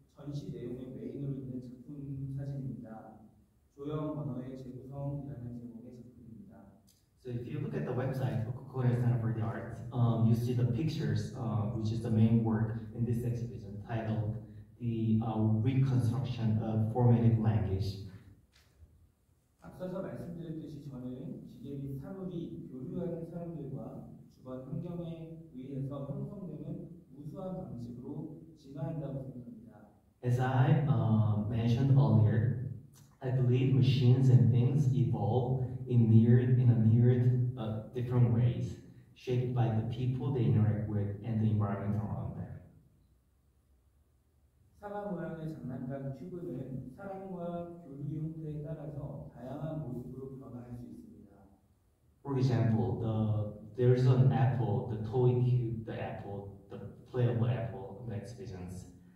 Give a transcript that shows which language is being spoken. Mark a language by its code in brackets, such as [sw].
[ko] 전시 내용의 메인으로 있는 작품 사진입니다. 조형 언어의 재구성이라는 제목의 작품입니다. [en] So if you look at the website of Korea Center for the Arts, you see the pictures, which is the main work in this exhibition, titled "The Reconstruction of Formative Language." [ko] 앞서서 말씀드렸듯이 저는 기계 및 사물이 교류하는 사람들과 주변 환경에 의해서 형성되는 우수한 방식으로 진화한다고 생각합니다. [en] As I mentioned earlier, I believe machines and things evolve in a myriad of different ways, shaped by the people they interact with and the environment around them. [ko] 사과 모양의 장난감 큐브는 사람과 교류 형태에 따라서 다양한 모습으로 변화할 수 있습니다. [en] For example, there's an apple, the toy cube, the apple, the playable apple in the exhibitions.